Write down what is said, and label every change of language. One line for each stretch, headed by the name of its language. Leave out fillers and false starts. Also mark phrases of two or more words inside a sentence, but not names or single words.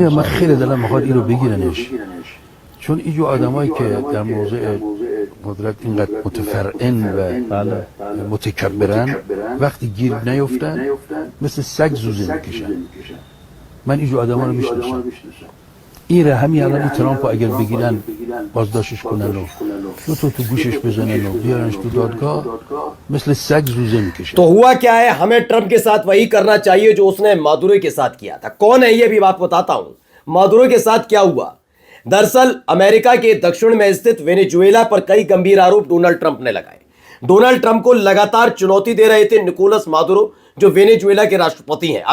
Persian: اینو من خیلی دلم میخواد اینو بگیرنش، چون اینجور آدمایی که در موضع قدرت اینقدر متفرعن و متکبرن وقتی گیر نیفتن مثل سگ زوزه میکشن. من اینجور آدما رو میشناسم. این همین الان این ترامپ اگر بگیرن بازداشتش کنن و تو گوشش بزنن و بیارنش تو دادگاه مثل سگ زوزه میکشه.
Hindi: तो हुआ क्या है, हमें ट्रंप के साथ वही करना चाहिए जो उसने मादुरो के साथ किया था। कौन है ये भी बात बताता हूं। मादुरो के साथ क्या हुआ? दरअसल अमेरिका के दक्षिण में स्थित वेनेजुएला पर कई गंभीर आरोप डोनाल्ड ट्रंप ने लगाए। डोनाल्ड ट्रंप को लगातार चुनौती दे रहे थे निकोलस मादुरो, जो वेनेजुएला के राष्ट्रपति हैं।